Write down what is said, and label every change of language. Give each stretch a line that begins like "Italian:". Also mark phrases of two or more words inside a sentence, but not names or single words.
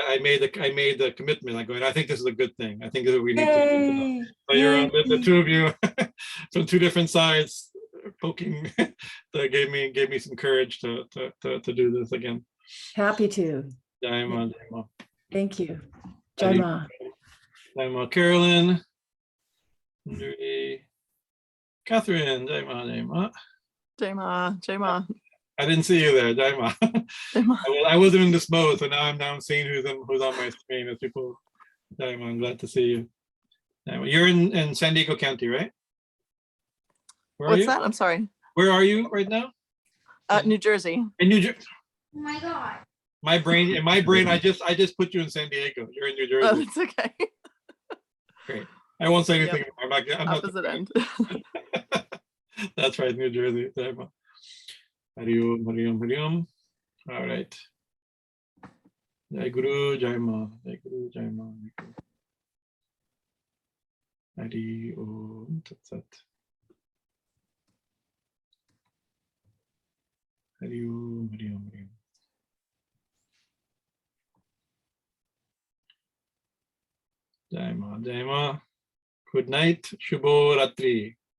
English: I made the commitment. I go, and I think this is a good thing. I think this is what we need to do. Yay. So you're on the Yay. two of you from two different sides poking that gave me some courage to do this again. Happy to.
Hindi: जय माँ, जय माँ.
English: Thank you.
Hindi: जय माँ. जय माँ. Carolyn, Catherine, जय माँ, जय माँ. जय माँ, जय माँ.
English: I didn't see you there,
Hindi: जय माँ. जय माँ.
English: I wasn't in this mode, so now I'm seeing who's on my screen as people.
Hindi: जय माँ,
English: I'm glad to see you.
Hindi: जय माँ.
English: You're in San Diego County, right? Where are What's you? that? I'm sorry. Where are you right now? New Jersey. In New Jersey. Oh my God. In my brain, I just put you in San Diego. You're in New Jersey. Oh, that's okay. Great. I won't say anything. Yep. I'm not Opposite end. That's right, New Jersey.
Hindi: हरि ॐ, हरि ॐ, हरि ॐ.
English: All right.
Hindi: जय गुरु, जय माँ, जय गुरु, जय माँ.
Sanskrit: हरि ॐ, तत् सत्.
Hindi: हरि ॐ, हरि ॐ, हरि ॐ. जय माँ, जय माँ.
English: Good night.
Bangla: শুভ রাত্রি.